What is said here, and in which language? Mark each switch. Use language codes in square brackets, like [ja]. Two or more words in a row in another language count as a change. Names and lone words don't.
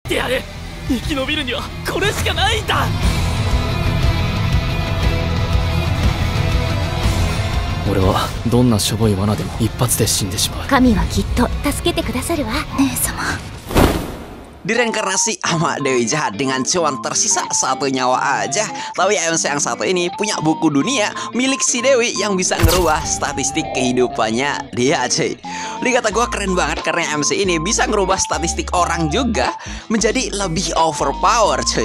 [ja] ってやる。生き延びるにはこれしかないんだ。俺はどんなしょぼい罠でも一発で死んでしまう。神はきっと助けてくださるわ。姉様。 [id] Direinkarnasi sama Dewi Jahat dengan cuan tersisa 1 nyawa aja. Tapi MC yang satu ini punya buku dunia milik si Dewi yang bisa ngerubah statistik kehidupannya dia, cuy. Ini kata gue keren banget karena MC ini bisa ngerubah statistik orang juga menjadi lebih overpower, cuy.